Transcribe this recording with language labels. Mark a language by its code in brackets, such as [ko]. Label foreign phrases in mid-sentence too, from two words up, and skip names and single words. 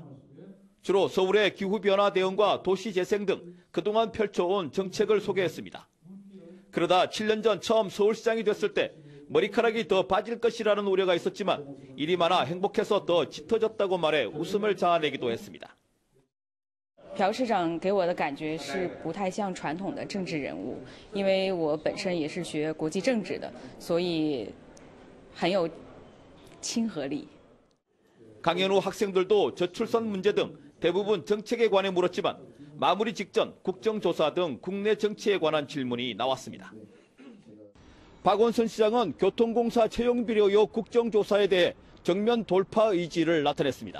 [ko] 주로 서울의 기후변화 대응과 도시재생 등 그동안 펼쳐온 정책을 소개했습니다. 그러다 7년 전 처음 서울시장이 됐을 때 머리카락이 더 빠질 것이라는 우려가 있었지만 일이 많아 행복해서 더 짙어졌다고 말해 웃음을 자아내기도 했습니다. [zh] 朴市长给我的感觉是不太像传统的政治人物，因为我本身也是学国际政治的，所以很有亲和力。 [ko] 강연 후 학생들도 저출산 문제 등 대부분 정책에 관해 물었지만 마무리 직전 국정조사 등 국내 정치에 관한 질문이 나왔습니다. 박원순 시장은 교통공사 채용 비리 의혹 국정조사에 대해 정면 돌파 의지를 나타냈습니다.